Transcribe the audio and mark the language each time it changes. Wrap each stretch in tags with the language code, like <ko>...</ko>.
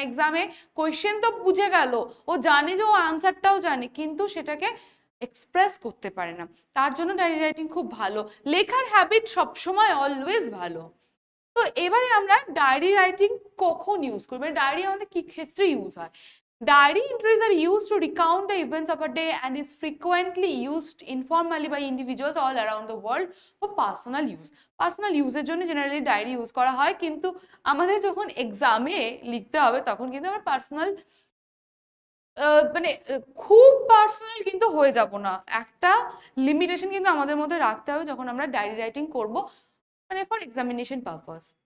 <bn>এক্সামে কোয়েশ্চেন তো বুঝে গেল, ও জানে যে ও আনসারটাও জানে, কিন্তু সেটাকে এক্সপ্রেস করতে পারে না। তার জন্য ডায়েরি রাইটিং খুব ভালো। লেখার হ্যাবিট সবসময় অলওয়েজ ভালো। তো এবারে আমরা ডায়েরি রাইটিং কখন ইউজ করবো, ডায়েরি আমাদের কি ক্ষেত্রে ইউজ হয়।</bn> <en>Diary entries are used to recount the events of a day and is frequently used informally by individuals all around the world for personal use.</en> <bn>Personal use এর জন্য generally diary use করা হয়, কিন্তু আমাদের যখন এক্সামে লিখতে হবে তখন কিন্তু আমার পার্সোনাল মানে খুব পার্সোনাল কিন্তু হয়ে যাব না। একটা লিমিটেশন কিন্তু আমাদের মধ্যে রাখতে হবে যখন আমরা ডায়েরি রাইটিং করব, মানে ফর এক্সামিনেশন পারপাস।</bn>